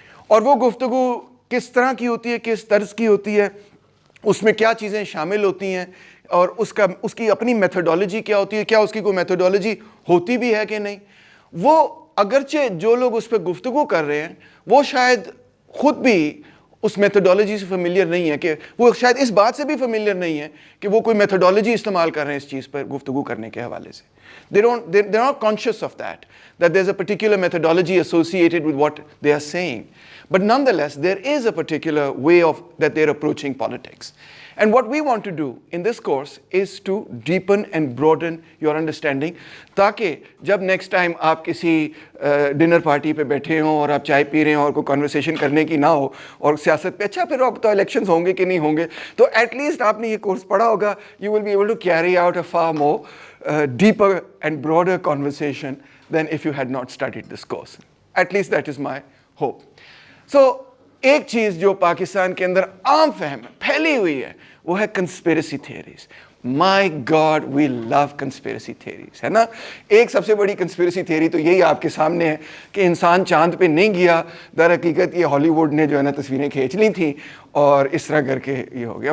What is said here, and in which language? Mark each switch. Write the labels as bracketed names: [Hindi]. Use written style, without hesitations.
[Hindi] और वो गुफ्तगू किस तरह की होती है, किस तर्ज की होती है, उसमें क्या चीज़ें शामिल होती हैं और उसकी अपनी मेथोडोलॉजी क्या होती है, क्या उसकी कोई मेथोडोलॉजी होती भी है कि नहीं. वो अगरचे जो लोग उस पर गुफ्तगू कर रहे हैं वो शायद खुद भी उस मेथोडोलॉजी से फेमिलियर नहीं है, कि वो शायद इस बात से भी फेमिलियर नहीं है कि वो कोई मेथोडोलॉजी इस्तेमाल कर रहे हैं इस चीज़ पर गुफ्तगू करने के हवाले से. [English] They're not conscious of that there's a particular methodology associated with what they are saying. But nonetheless, there is a particular way that they're approaching politics. And what we want to do in this course is to deepen and broaden your understanding, [Hindi] ताकि जब [English] next time [Hindi] आप किसी [English] dinner party [Hindi] पे बैठे हों और आप चाय पी रहे हों और कोई [English] conversation [Hindi] करने की ना हो और सियासत पे अच्छा फिर अब तो [English] elections [Hindi] होंगे कि नहीं होंगे, तो [English] at least [Hindi] आपने ये [English] course [Hindi] पढ़ा होगा, [English] you will be able to carry out a far more deeper and broader conversation than if you had not studied this course. At least that is my hope. [Hindi] So, एक चीज़ जो पाकिस्तान के अंदर आम फहम फैली हुई है वो है conspiracy theories. [English] my God, we love conspiracy theories, [Hindi] है ना. एक सबसे बड़ी कंस्पिरेसी थ्योरी तो यही आपके सामने है कि इंसान चांद पे नहीं गया, दर हकीकत ये हॉलीवुड ने जो है ना तस्वीरें खींच ली थी और इस तरह करके ये हो गया.